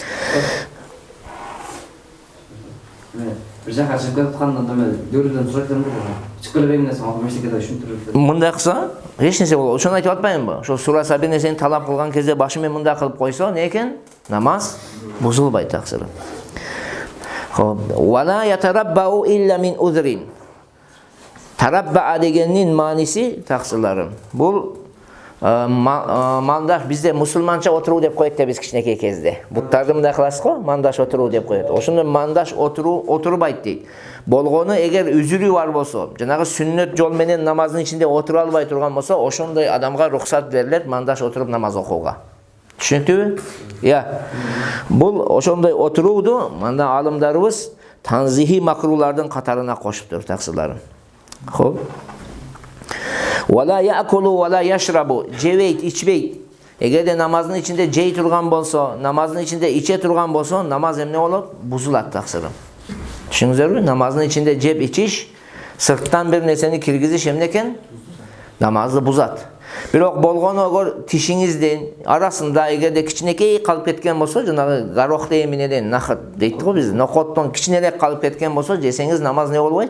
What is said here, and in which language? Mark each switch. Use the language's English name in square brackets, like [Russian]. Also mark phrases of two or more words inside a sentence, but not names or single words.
[Kyrgyz] Bir жака чыгып кетканда дөрүдөн сурайт элем. Чыккылы эмнеси мектепте түшүндүрүп. Мындай кылса, эч нерсе болот. Ошону айтып атпаймынбы? Ошо сураса бир нерсени талап кылган кезде башы менен мындай кылып койсо, не экен? Намаз бузулбайт таксыры. Хоп. [Arabic] ولا يتربع إلا من عذر. [Kyrgyz] Тарабба дегенин мааниси таксырларым. Бул Мандаш бизде мусулманча отуруу деп коет да, биз кичинекей кезде. Буттарды мындай кыласыз го, мандаш отуруу деп коет. Ошондо мандаш отурбайт дейт. Болгону эгер үзүрү бар болсо, жанагы сүннөт жол менен намаздын ичинде отура албай турган болсо, ошондой адамга рухсат берилет мандаш отуруп намаз окууга. Түшүнүктүбү? Бул ошондой отурууду мында алымдарыбыз танзихи макрулардын катарына кошуптур, таксыларым. Хоп. [Arabic] ولا يأكل ولا يشرب, [Kyrgyz] жебейт, ичпейт. Эгерде намаздын ичинде жей турган болсо, намаздын ичинде иче турган болсо, намаз эмне болот? Бузулат, таксырым. Түшүңүздөрбү? Намаздын ичинде жеп ичиш, сырттан бир нерсени киргизиш эмне экен? Намазды бузат. Бирок болгону эгер тишиңиздин арасында эгерде кичинекей калып кеткен болсо, жанагы горох менен нахат дейт го биз, нокоттон кичинерээк калып кеткен болсо, жесеңиз намаз не болбойт?